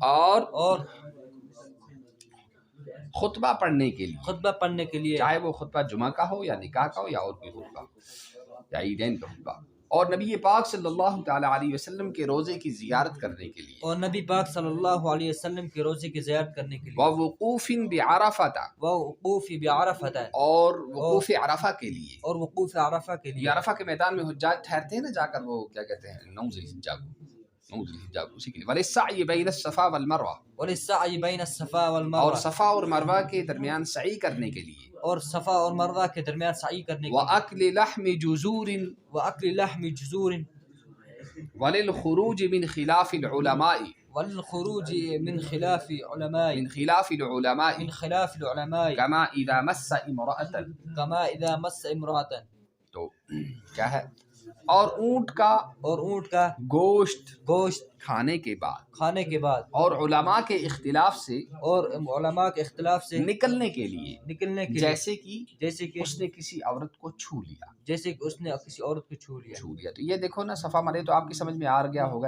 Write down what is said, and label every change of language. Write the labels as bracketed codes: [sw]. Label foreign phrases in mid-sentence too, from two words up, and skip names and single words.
[ur] اور خطبہ پڑھنے کے لیے، خطبہ پڑھنے کے لیے، چاہے وہ خطبہ جمعہ کا ہو یا نکاح کا ہو یا اور کوئی خطبہ یا عیدین کا خطبہ، اور نبی پاک [ar] صلی اللہ تعالی علیہ وسلم [ur] کے روزے کی زیارت کرنے کے لیے، اور نبی پاک [ar] صلی اللہ علیہ وسلم [ur] کے روزے کی زیارت کرنے کے لیے، [ar] ووقوف بعرفہ، ووقوف بعرفہ، [ur] اور وقوف عرفہ کے لیے، اور وقوف عرفہ کے لیے، عرفہ کے میدان میں حجاج ٹھہرتے ہیں نا جا کر، وہ کیا کہتے ہیں، نوز الحجہ اسی کے لیے، [ar] وللسعی بین الصفا والمروہ، وللسعی بین الصفا والمروہ، [ur] اور صفا اور مروہ کے درمیان سعی کرنے کے لیے، اور صفا اور مروہ کے درمیان سعی کرنے کے لیے، [ar] وأکل لحم جزور، وأکل لحم جزور، وللخروج من خلاف العلماء، والخروج من خلاف علماء، من خلاف العلماء، من خلاف العلماء، كما اذا مس امرأة، كما اذا مس امرأة، [ur] تو کیا ہے، اور اونٹ کا گوشت کھانے کے بعد، اور علماء کے اختلاف سے نکلنے کے لیے، جیسے کہ اس نے کسی عورت کو چھو لیا، تو یہ دیکھو نا، صفا مرے تو آپ کی سمجھ میں آ گیا ہوگا۔